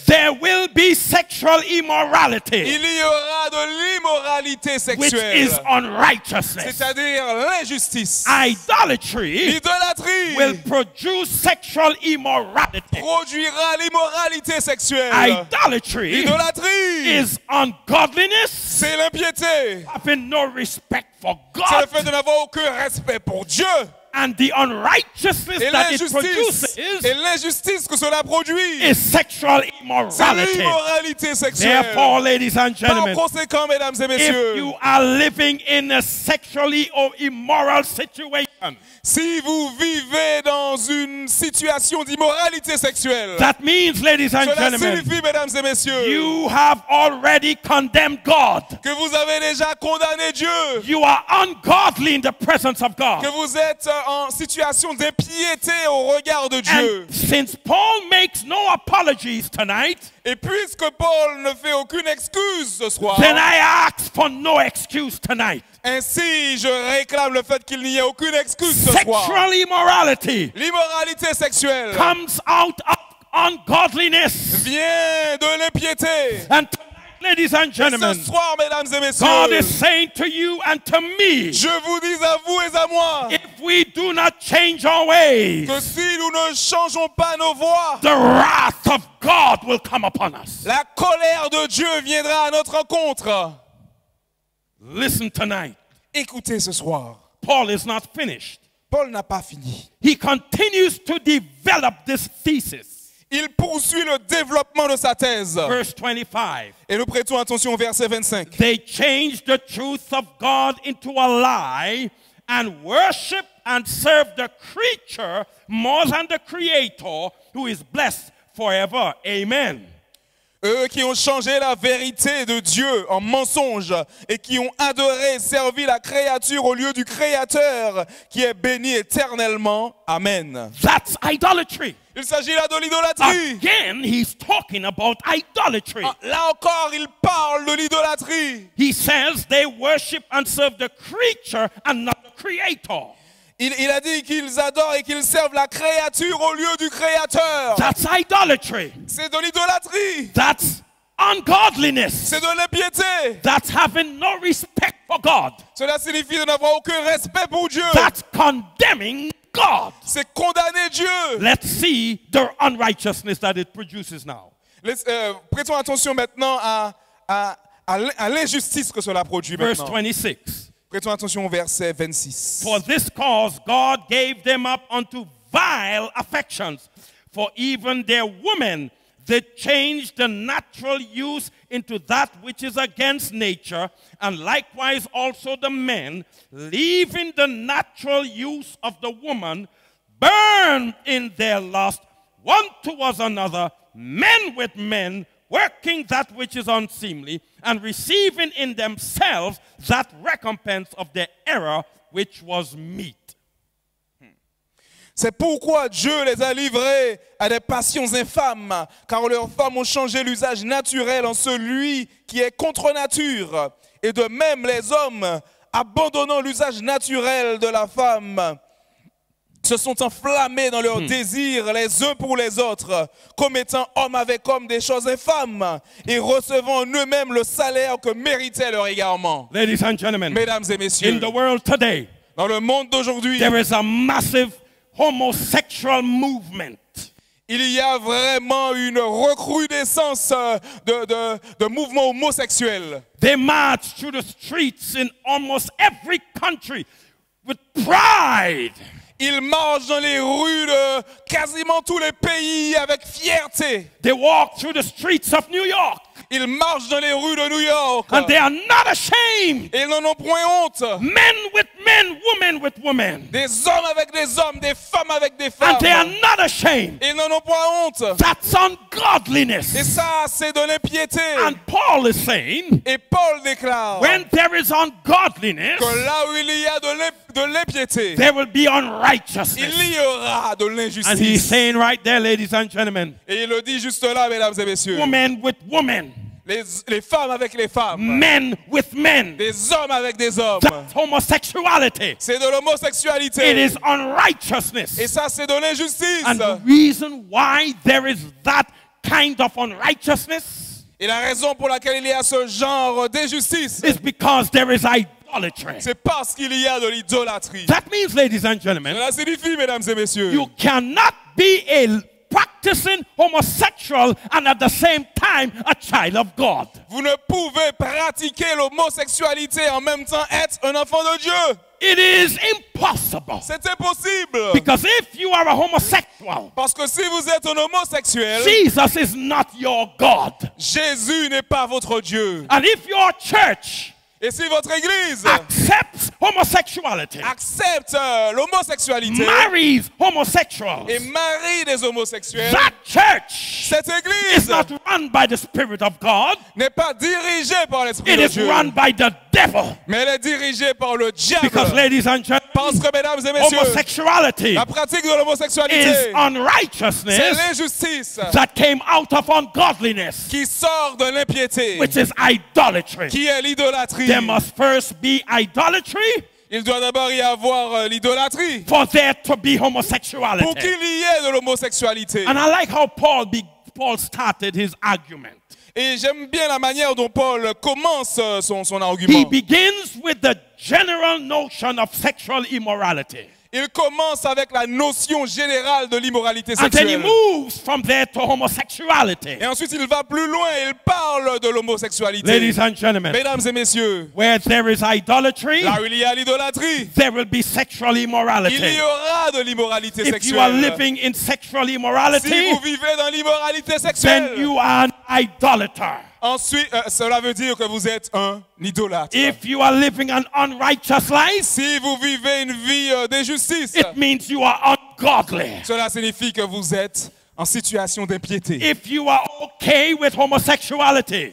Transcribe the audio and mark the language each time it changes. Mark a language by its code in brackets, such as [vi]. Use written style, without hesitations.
[en] there will be sexual immorality, [fr] il y aura de l'immoralité [en] which [fr] sexuelle, [en] is unrighteousness. [fr] c'est-à-dire l'injustice. [en] Idolatry [fr] L'idolâtrie [en] will produce sexual immorality. [fr] produira l'immoralité sexuelle. [en] Idolatry [fr] L'idolâtrie, [en] is ungodliness, [fr] c'est l'impiété. [en] having no respect for [fr] C'est le [en] God, [fr] fait de n'avoir aucun respect pour Dieu. [en] and the unrighteousness [fr] Et [en] that it [fr] l'injustice, et [en] produces [fr] l'injustice que cela produit, [en] is sexual [fr] c'est [en] immorality. [fr] l'immoralité sexuelle. [en] Therefore, ladies and [fr] Par [en] gentlemen, [fr] conséquent, mesdames et [en] if [fr] messieurs, [en] you are living in a sexually or immoral situation, [fr] si vous vivez dans une situation d'immoralité sexuelle, [en] that means, ladies and [fr] cela [en] gentlemen, [fr] signifie, mesdames et messieurs, [en] you have already condemned God. [fr] que vous avez déjà condamné Dieu, [en] You are ungodly in the presence of God. [fr] que vous êtes en situation d'impiété au regard de Dieu. [en] And since Paul makes no apologies tonight, [fr] Et puisque Paul ne fait aucune excuse ce soir, [en] then I ask for no excuse tonight. [fr] ainsi je réclame le fait qu'il n'y ait aucune excuse ce soir. [en] Sexual immorality [fr] L'immoralité sexuelle [en] comes out of ungodliness. [fr] vient de l'impiété. [en] And tonight, ladies and [fr] Ce [en] gentlemen, [fr] soir, mesdames et [en] God [fr] messieurs, [en] is saying to you and to me, [fr] je vous dis à vous et à moi [en] if we do not change our ways, [fr] que si nous ne changeons pas nos voies, [en] the wrath of God will come upon us. [fr] la colère de Dieu viendra à notre rencontre. [en] Listen tonight. [fr] Écoutez ce soir, [en] Paul is not finished. [fr] Paul n'a pas fini. [en] He continues to develop this thesis. [fr] Il poursuit le développement de sa thèse. [en] Verse 25. [fr] Et nous prêtons attention au verset 25. [en] They changed the truth of God into a lie and worship and serve the creature more than the Creator, who is blessed forever. Amen. [fr] Eux qui ont changé la vérité de Dieu en mensonge et qui ont adoré et servi la créature au lieu du Créateur qui est béni éternellement. Amen. [en] That's idolatry. [fr] Il s'agit là de l'idolâtrie. [en] Again, he's talking about idolatry. [fr] Là encore, il parle de l'idolâtrie. [en] He says they worship and serve the creature and not the Creator. [fr] Il a dit qu'ils adorent et qu'ils servent la créature au lieu du Créateur. [en] That's idolatry. [fr] C'est de l'idolâtrie. [en] That's ungodliness. [fr] C'est de l'impiété. [en] That's having no respect for God. [fr] Cela signifie de n'avoir aucun respect pour Dieu. [en] That's condemning God. [fr] C'est condamner Dieu. [en] Let's see the unrighteousness that it produces now. [fr] Prêtons attention maintenant à l'injustice que cela produit [en] Verse [fr] maintenant. [en] 26. [fr] Prêtons attention au verset 26. [en] For this cause God gave them up unto vile affections, for even their women did change the natural use into that which is against nature, and likewise also the men, leaving the natural use of the woman, burned in their lust one towards another, men with men, working that which is unseemly, and receiving in themselves that recompense of their error which was meet. [fr] C'est pourquoi Dieu les a livrés à des passions infâmes, car leurs femmes ont changé l'usage naturel en celui qui est contre nature. Et de même, les hommes, abandonnant l'usage naturel de la femme, se sont enflammés dans leurs désirs les uns pour les autres, commettant homme avec homme des choses infâmes et recevant en eux-mêmes le salaire que méritait leur égarement. [en] Ladies and gentlemen, [fr] Mesdames et messieurs, [en] in the world today, [fr] dans le monde d'aujourd'hui, [en] there is a massive homosexual movement. [fr] Il y a vraiment une recrudescence de mouvements homosexuels. [en] They march through the streets in almost every country with pride. [fr] Ils marchent dans les rues de quasiment tous les pays avec fierté. [en] They walk through the streets of New York. [fr] Ils marchent dans les rues de New York. [en] And they are not ashamed. [fr] Et ils n'en ont point honte. [en] Men with men, women with women. [fr] Des hommes avec des hommes, des femmes avec des femmes. [en] And they are not ashamed. [fr] Et ils n'en ont point honte. [en] That's ungodliness. [fr] Et ça, c'est de l'impiété. [en] And Paul is saying, [fr] Et Paul déclare [en] when there is ungodliness, [fr] que là où il y a de l'impiété, [en] there will be unrighteousness. [fr] il y aura de [en] And he's [fr] l'injustice. [en] saying right there, ladies and gentlemen, [fr] Et il le dit juste là, mesdames et messieurs. [en] women with women, [fr] Les femmes avec les femmes. [en] men with men. [fr] Des hommes avec des hommes. [en] That's homosexuality. [fr] C'est de l'homosexualité. [en] It is unrighteousness. [fr] Et ça, c'est de l'injustice. [en] And the reason why there is that kind of unrighteousness [fr] Et la raison pour laquelle il y a ce genre d'injustice, [en] is because there is idolatry. [fr] c'est parce qu'il y a de l'idolâtrie. [en] That means, ladies and gentlemen, [fr] Cela signifie, mesdames et messieurs, [en] you cannot be a practicing homosexual and at the same time a child of God. [fr] vous ne pouvez pratiquer l'homosexualité en même temps être un enfant de Dieu. [en] It is impossible. [fr] C'est impossible. [en] Because if you are a homosexual, [fr] Parce que si vous êtes un homosexuel, [en] Jesus is not your God. [fr] Jésus n'est pas votre Dieu. [en] And if your church [fr] Et si votre église [en] accepts homosexuality, [fr] accepte l'homosexualité [en] marries homosexuals, [fr] et marie des homosexuels, [en] that church [fr] cette [en] is [fr] église [en] not run by the Spirit of God. [fr] n'est pas dirigée par l'Esprit [en] It [fr] de [en] is [fr] Dieu, [en] run by the devil. [fr] mais elle est dirigée par le diable. [en] Because, ladies and [fr] Parce [en] gentlemen, [fr] que, mesdames et messieurs, [en] homosexuality [fr] la pratique de [en] is [fr] l'homosexualité, c'est [en] unrighteousness [fr] l'injustice [en] that came out of ungodliness, [fr] qui sort de l'impiété, [en] which is idolatry. [fr] qui est l'idolâtrie. [en] There must first be idolatry [fr] Il doit d'abord y avoir l'idolâtrie [en] for there to be [fr] pour [en] homosexuality. [fr] qu'il y ait de l'homosexualité. [en] And I like how Paul started his argument. [fr] Et j'aime bien la manière dont Paul commence son [en] He [fr] argument. [en] begins with the general notion of sexual immorality. [fr] Il commence avec la notion générale de l'immoralité [en] And then he [fr] sexuelle. [en] moves from there to homosexuality. [fr] Et ensuite, il va plus loin et il parle de l'homosexualité. [en] Ladies and gentlemen, [fr] Mesdames et messieurs, [en] where there is idolatry, [fr] là où il y a l'idolâtrie, [en] there will be sexual [fr] il [en] immorality. [fr] y aura de l'immoralité [en] If you are [fr] sexuelle. [en] living in sexual [fr] Si [en] immorality, [fr] vous vivez dans l'immoralité [en] then [fr] sexuelle, [en] you are an idolater. [fr] ensuite, cela veut dire que vous êtes un idolâtre. [en] If you are living an unrighteous life, [fr] Si vous vivez une vie d'injustice, [en] it means you are ungodly. [fr] cela signifie que vous êtes en situation d'impiété. [en] If you are okay with homosexuality,